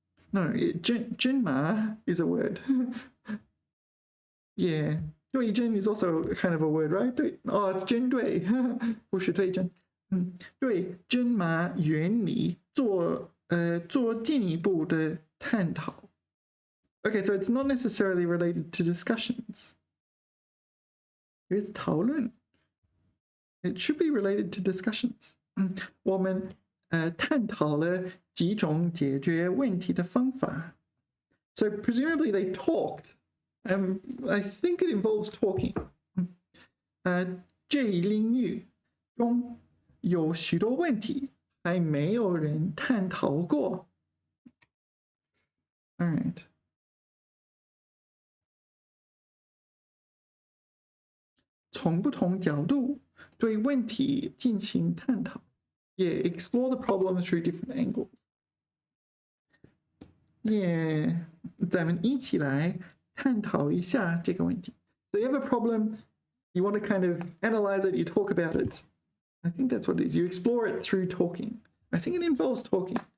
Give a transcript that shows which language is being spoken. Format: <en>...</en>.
<en>no 针码 is a word yeah 对针 is also kind of a word right 对 oh it's</en> <zh>针对不是对针对针码原理做进一步的探讨</zh> <en>okay so it's not necessarily related to discussions here's 讨论 It should be related to discussions.</en> <zh>我们探讨了几种解决问题的方法。</zh> <en>So presumably they talked. I think it involves talking.</en> <zh>这一领域中有许多问题还没有人探讨过。</zh> <en>All right.</en> <zh>从不同角度对问题进行探讨。</zh> <en>Yeah, explore the problem through different angles.</en> <zh>Yeah, 咱们一起来探讨一下这个问题。</zh> <en>So you have a problem, you want to kind of analyze it, you talk about it. I think that's what it is. You explore it through talking. I think it involves talking.</en>